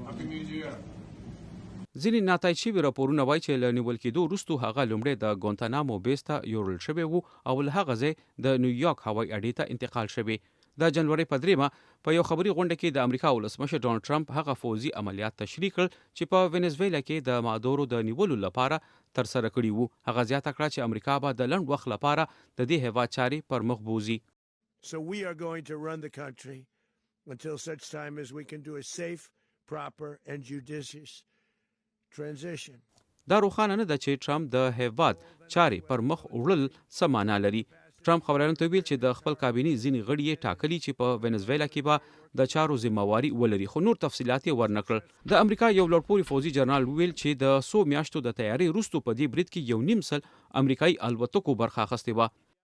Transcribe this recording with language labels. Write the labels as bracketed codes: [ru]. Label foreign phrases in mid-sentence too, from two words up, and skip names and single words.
[ps] ځینې ناتایید شوي راپورونه وایي چې له نیول کېدو وروسته هغه لومړی د ګوانتانامو بیس ته یوړل شوی و او له هغه ځای د نیویارک هوایي اډې ته انتقال شوی. د جنوري په 3 په یو خبري غونډه کې د امریکا ولسمشر ډونالډ ټرمپ هغه فوزي عملیات تشریح کړ چې په وینزویلا کې د مادورو د نیولو لپاره ترسره کړي وو. هغه زیاته کړه چې امریکا به د لنډ وخت لپاره د دې هیواد چارې پر مخ بوزي. [en] So we are going to run the country until such time as we can do a safe, proper and judicious transition. [ps] دا روښانه نه ده چې ټرمپ د هیواد چارې پر مخ وړل څه معنا لري. ټرمپ خبریالانو ته ویل چې د خپل کابینې ځینې غړي یې ټاکلي چې په وینزویلا کې به د چارو ذمہواري ولري، خو نور تفصیلات یې ورنکړل. د امریکا یو لوړپوړي فوزي جنرال ویل چې د 100 میاشتو د تیاری وروسته په دې برید کې 1.5 سل امریکایي الوتکو برخه اخیستې وه.